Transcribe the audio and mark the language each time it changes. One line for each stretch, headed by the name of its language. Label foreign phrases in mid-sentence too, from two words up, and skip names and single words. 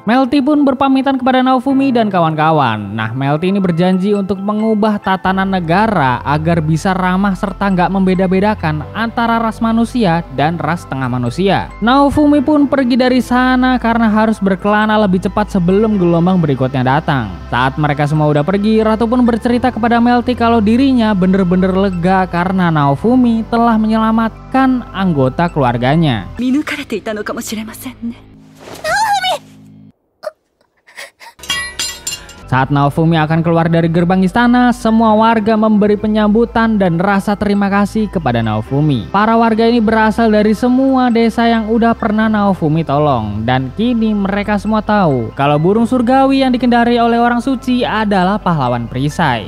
Indonesian: Melty pun berpamitan kepada Naofumi dan kawan-kawan. Nah, Melty ini berjanji untuk mengubah tatanan negara agar bisa ramah serta nggak membeda-bedakan antara ras manusia dan ras tengah manusia. Naofumi pun pergi dari sana karena harus berkelana lebih cepat sebelum gelombang berikutnya datang. Saat mereka semua udah pergi, Ratu pun bercerita kepada Melty kalau dirinya bener-bener lega karena Naofumi telah menyelamatkan anggota keluarganya.
Japanese: 見抜かれていたのかもしれませんね。
Indonesian: Saat Naofumi akan keluar dari gerbang istana, semua warga memberi penyambutan dan rasa terima kasih kepada Naofumi. Para warga ini berasal dari semua desa yang udah pernah Naofumi tolong. Dan kini mereka semua tahu kalau burung surgawi yang dikendari oleh orang suci adalah pahlawan perisai.